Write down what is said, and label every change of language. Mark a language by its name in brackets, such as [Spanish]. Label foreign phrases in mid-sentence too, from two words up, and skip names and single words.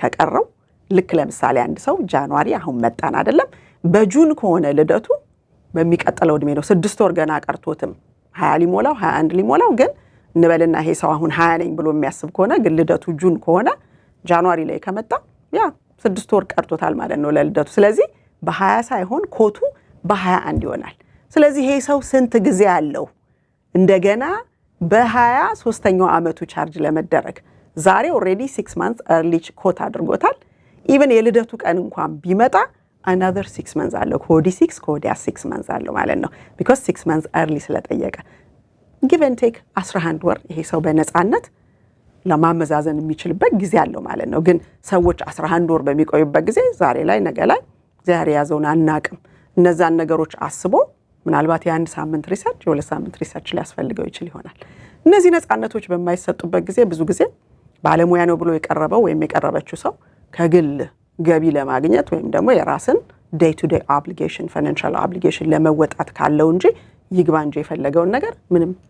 [Amharic] ከቀረው ልክ ለምሳሌ አንድ ሰው ጃንዋሪ አሁን መጣን አይደለም በጁን ከሆነ ልደቱ በሚቀጥለው እድሜ ነው 6 ወር ገና ቀርቶትም 20 ሊሞላው 21 ሊሞላው ግን እንበልና ይሄ ሰው አሁን 20 ነኝ ብሎ የሚያስብ ከሆነ ግን ልደቱ ጁን ከሆነ ጃንዋሪ ላይ ከመጣ ያ 6 ወር ቀርቶታል ማለት ነው ለልደቱ። ስለዚህ በ20 ሳይሆን ኮቱ በ21 ይሆናል። ስለዚህ ይሄ ሰው ስንት ጊዜ አለው እንደገና በ23ኛው ዓመቱ ቻርጅ ለመደረግ? ዛሬ ኦሬዲ [English] 6 months early [Amharic] ኮት አድርጎታል። ኢቭን የልደቱ ቀን እንኳን ቢመጣ [English] another 6 months [Amharic] አለው። ኮዲ 6 ኮዲ [English] 6 months [Amharic] አለው ማለት ነው [English] because 6 months early [Amharic] ስለጠየቀ [English] give and take [Amharic] 11 ወር ይሄ ሰው በነፃነት ለማመዛዘን የሚችልበት ጊዜ አለው ማለት ነው። ግን ሰዎች 11 ወር በሚቆዩበት ጊዜ ዛሬ ላይ ነገ ላይ ዛሬ ያዘውን አናቅም። እነዛን ነገሮች አስቦ ምናልባት የአንድ ሳምንት ሪሰርች የሁለት ሳምንት ሪሰርች ሊያስፈልገው ይችል ይሆናል። እነዚህ ነፃነቶች በማይሰጡበት ጊዜ ብዙ ጊዜ ባለሙያ ነው ብሎ የቀረበው ወይም የቀረበችው ሰው ከግል ገቢ ለማግኘት ወይም ደግሞ የራስን [English] day to day obligation financial obligation [Amharic] ለመወጣት ካለው እንጂ ይግባ እንጂ የፈለገውን ነገር ምንም